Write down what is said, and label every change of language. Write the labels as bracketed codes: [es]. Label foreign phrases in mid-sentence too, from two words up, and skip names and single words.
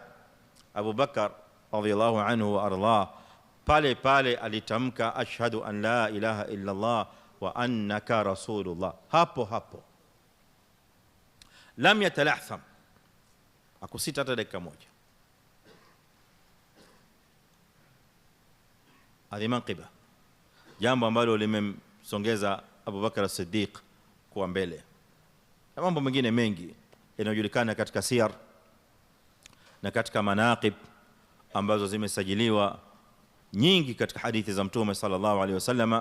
[sw] Abu Bakar [ar] رضي الله عنه وأرضاه [sw] pale pale alitamka [ar] أشهد أن لا إله إلا الله وأنك رسول الله, [sw] hapo hapo, [ar] لم يتلعثم, [sw] akusita hata dakika moja. [ar] هذه منقبة, [sw] jambo ambalo limemsongeza Abu Bakar as-Siddiq kuwa mbele, na mambo mengine mengi yanayojulikana katika siyar na katika manaqib ambazo zimesajiliwa nyingi katika hadithi za mtume [ar] صلى الله عليه وسلم.